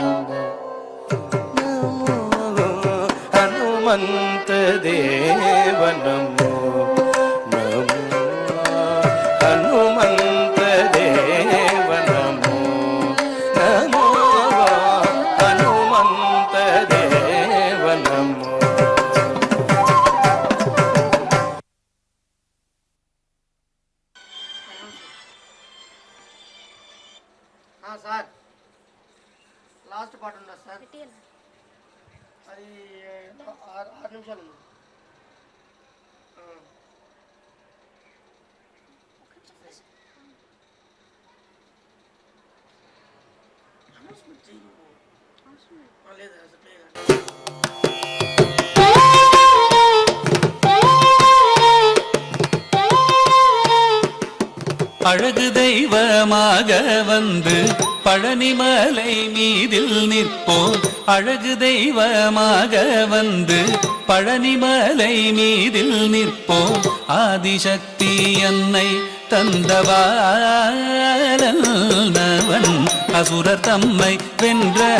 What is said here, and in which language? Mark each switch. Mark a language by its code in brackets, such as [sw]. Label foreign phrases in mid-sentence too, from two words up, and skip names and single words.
[kn] ನಮೋ ಹನುಮಂತ ದೇವ ನಮೋ ನಮೋ ಹನುಮಂತ ದೇವ ನಮೋ ನಮೋ ಹನುಮಂತ ದೇವ ನಮೋ. [te] సార్ లాస్ట్ పాట ఉండదు సార్ అది 6 నిమిషాలు ఉంది. లేదు [ta] அழகு தெய்வமாக வந்து பழனிமலை மீதில் நிற்போம் அழகு தெய்வமாக வந்து பழனிமலை மீதில் நிற்போம் ஆதிசக்தி என்னை தந்தவாளவன் அசுரர் தம்மை வென்ற